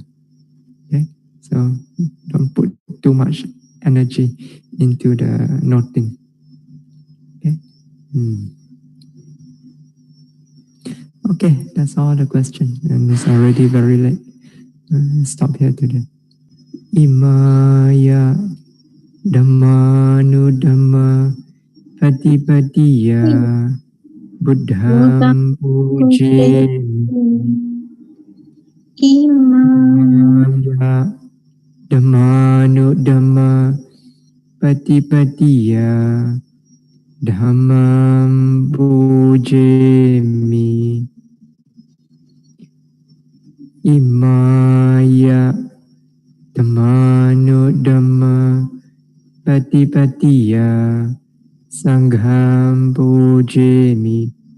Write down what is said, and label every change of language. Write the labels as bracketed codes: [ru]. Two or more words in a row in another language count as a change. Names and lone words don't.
[en] Okay, so don't put too much energy into the noting. Okay. Okay, that's all the question, and it's already very late. Stop here today. [pi] Imaya Dhammanu Dhamma Patipatiya Buddham Puje Imaya Dhammanu Dhamma Patipatiya Dhammam Pujemi Imaya Dhammanu Dhamma Patipatiya Sangham Pujemi